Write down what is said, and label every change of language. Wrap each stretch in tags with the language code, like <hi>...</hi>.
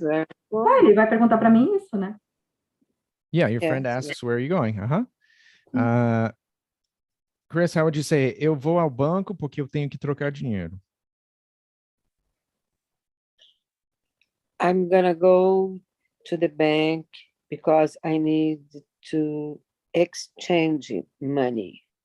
<pt>Ele vai perguntar para mim isso, né?</pt> <en>Yeah, your friend asks, where are you going? Chris, how would you say?</en> <pt>Eu vou ao banco porque eu tenho que trocar dinheiro.</pt> <en>I'm gonna go to the bank because I need to exchange money.</en>